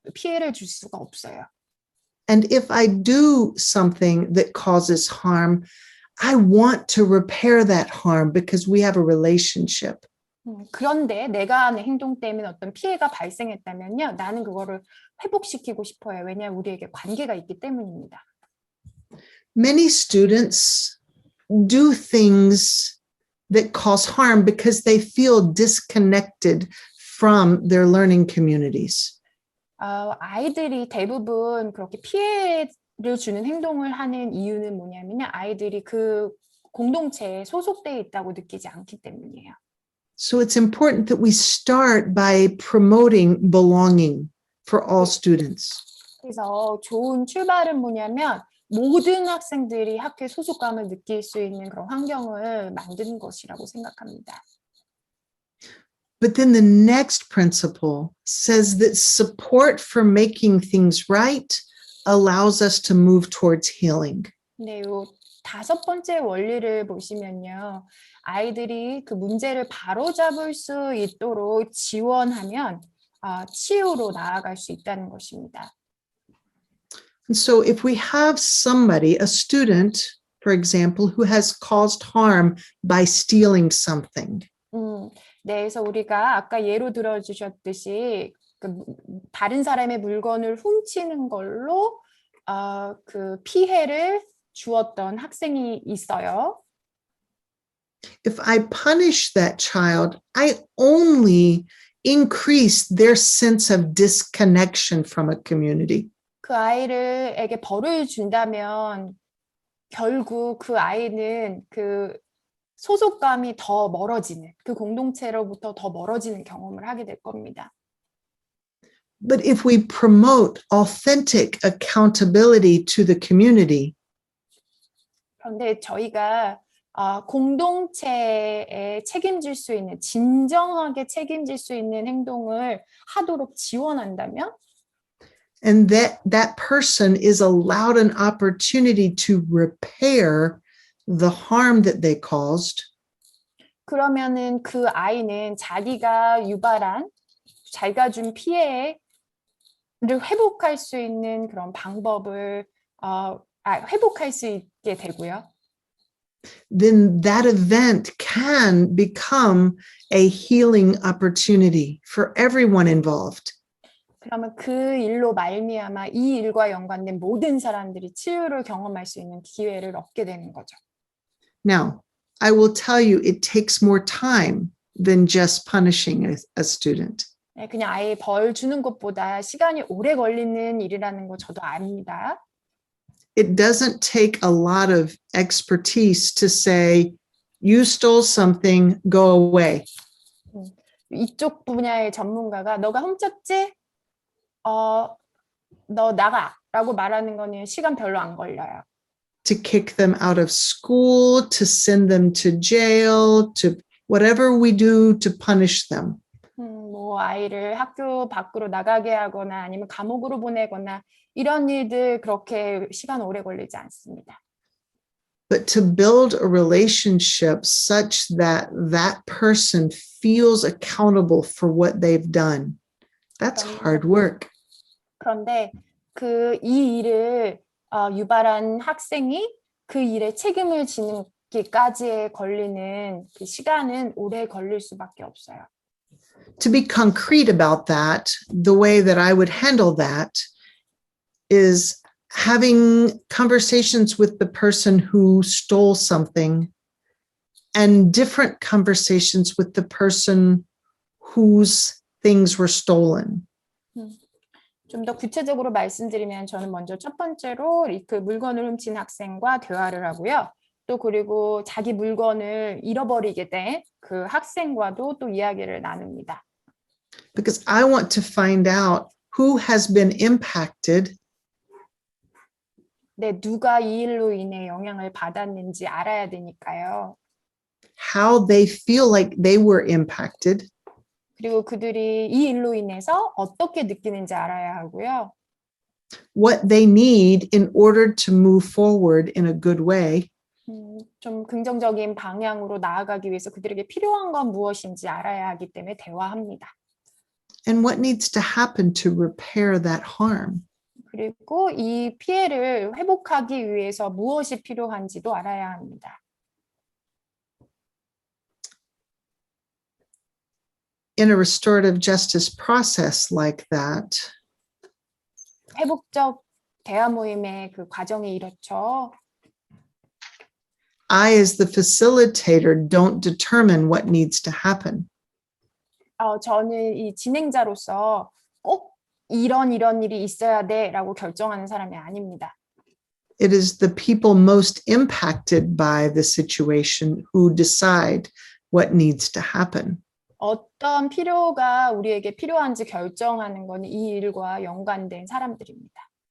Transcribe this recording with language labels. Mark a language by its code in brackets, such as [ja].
[ko] 피해를 줄 수가 없어요. [en] And if I do something that causes harm, I want to repair that harm because we have a relationship. [ko] 그런데 내가 하는 행동 때문에 어떤 피해가 발생했다면요. 나는 그거를 회복시키고 싶어요. 왜냐하면 우리에게 관계가 있기 때문입니다. [en] Many students do things that cause harm because they feel disconnected from their learning communities. [ko] 아이들이 대부분 그렇게 피해를 주는 행동을 하는 이유는 뭐냐면요. 아이들이 그 공동체에 소속되어 있다고 느끼지 않기 때문이에요. [en] So it's important that we start by promoting belonging for all students. [ko] 그래서 좋은 출발은 뭐냐면 모든 학생들이 학교에 소속감을 느낄 수 있는 그런 환경을 만드는 것이라고 생각합니다. [en] But then the next principle says that support for making things right allows us to move towards healing. [ko] 네, 요 5번째 원리를 보시면요. 아이들이 그 문제를 바로잡을 수 있도록 지원하면 치유로 나아갈 수 있다는 것입니다. [en] And so if we have somebody, a student, for example, who has caused harm by stealing something, [ko] 네, 그래서 우리가 아까 예로 들어주셨듯이 그 다른 사람의 물건을 훔치는 걸로 그 피해를 주었던 학생이 있어요. [en] if I punish that child, I only increase their sense of disconnection from a community. [ko] 그 아이에게 벌을 준다면 결국 그 아이는 그 소속감이 더 멀어지는, 그 공동체로부터 더 멀어지는 경험을 하게 될 겁니다. [en] But if we promote authentic accountability to the community, [ko] 그런데 저희가 공동체에 책임질 수 있는, 진정하게 책임질 수 있는 행동을 하도록 지원한다면 [en] and that person is allowed an opportunity to repair the harm that they caused, [ko] 그러면은 그 아이는 자기가 유발한, 자기가 준 피해를 회복할 수 있는 그런 방법을 회복할 수 있게 되고요. [en] then that event can become a healing opportunity for everyone involved. [ko] 그러면 그 일로 말미암아 이 일과 연관된 모든 사람들이 치유를 경험할 수 있는 기회를 얻게 되는 거죠. [en] Now, I will tell you, it takes more time than just punishing a student. [ko] 네, 그냥 아예 벌 주는 것보다 시간이 오래 걸리는 일이라는 거 저도 압니다. [en] It doesn't take a lot of expertise to say, you stole something, go away. [ko] 이쪽 분야의 전문가가 너가 훔쳤지? 너 나가라고 말하는 거는 시간 별로 안 걸려요. [en] To kick them out of school, to send them to jail, to whatever we do to punish them. [ko] 뭐 아이를 학교 밖으로 나가게 하거나 아니면 감옥으로 보내거나 이런 일들 그렇게 시간 오래 걸리지 않습니다. [en] But to build a relationship such that that person feels accountable for what they've done, that's hard work. [ko] 그런데 그 이 일을 유발한 학생이 그 일에 책임을 지는기까지에 걸리는 그 시간은 오래 걸릴 수밖에 없어요. [en] To be concrete about that, the way that I would handle that is having conversations with the person who stole something and different conversations with the person whose things were stolen. [ko] 좀 더 구체적으로 말씀드리면 저는 먼저 첫 번째로 그 물건을 훔친 학생과 대화를 하고요. 또 그리고 자기 물건을 잃어버리게 된 그 학생과도 또 이야기를 나눕니다. [en] Because I want to find out who has been impacted [ko] 네, 누가 이 일로 인해 영향을 받았는지 알아야 되니까요. [en] how they feel like they were impacted, [ko] 그리고 그들이 이 일로 인해서 어떻게 느끼는지 알아야 하고요. [en] what they need in order to move forward in a good way, [ko] 좀 긍정적인 방향으로 나아가기 위해서 그들에게 필요한 건 무엇인지 알아야 하기 때문에 대화합니다. [en] and what needs to happen to repair that harm. [ko] 그리고 이 피해를 회복하기 위해서 무엇이 필요한지도 알아야 합니다. [en] In a restorative justice process like that, [ko] 회복적 대화 모임의 그 과정이 이렇죠. [en] I, as the facilitator, don't determine what needs to happen. [ko] 저는 이 진행자로서 꼭 이런 일이 있어야 돼라고 결정하는 사람이 아닙니다. [en] It is the people most impacted by the situation who decide what needs to happen. [ko] 어떤 필요가 우리에게 필요한지 결정하는 건 이 일과 연관된 사람들입니다.